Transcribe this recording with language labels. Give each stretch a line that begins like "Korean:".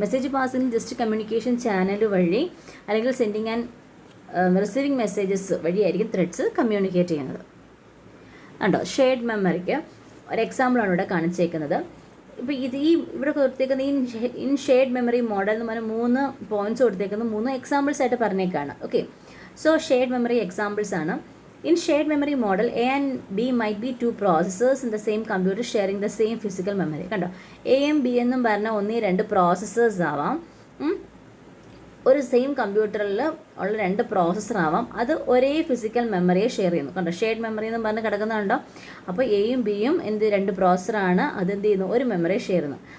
Malayalam: Message passing just communication channel വഴി അല്ലെങ്കിൽ
English: sending and receiving messages
Malayalam: വഴിയായിരിക്കും ത്രെഡ്സ് കമ്മ്യൂണിക്കേറ്റ് ചെയ്യുന്നത്. കണ്ടോ, ഷെയർഡ് മെമ്മറിക്ക് ഒരു എക്സാമ്പിളാണ് ഇവിടെ കാണിച്ചേക്കുന്നത്. ഇപ്പോൾ ഇവിടെ കൊടുത്തേക്കുന്ന ഇൻ ഷെയർഡ് മെമ്മറി മോഡൽ എന്ന് പറഞ്ഞാൽ 3 പോയിന്റ്സ് കൊടുത്തേക്കുന്നത് 3 എക്സാമ്പിൾസ് ആയിട്ട് പറഞ്ഞേക്കാണ്. Okay, so shared memory examples ആണ്.
English: In shared memory model, A and B might be 2 processors in the same computer sharing the same physical memory.
Malayalam: കണ്ടോ, എയും ബി എന്നും പറഞ്ഞാൽ 1-2 processors ആവാം, ഒരു സെയിം കമ്പ്യൂട്ടറിൽ ഉള്ള 2 പ്രോസസ്സർ ആവാം, അത് ഒരേ ഫിസിക്കൽ മെമ്മറിയെ ഷെയർ ചെയ്യുന്നു. കണ്ടോ, ഷെയർഡ് മെമ്മറി എന്ന് പറഞ്ഞ് കിടക്കുന്നുണ്ടോ. അപ്പോൾ എയും ബിയും 2 പ്രോസസ്സറാണ്, അതെന്ത് ചെയ്യുന്നു, ഒരു മെമ്മറിയെ ഷെയർ ചെയ്യുന്നു.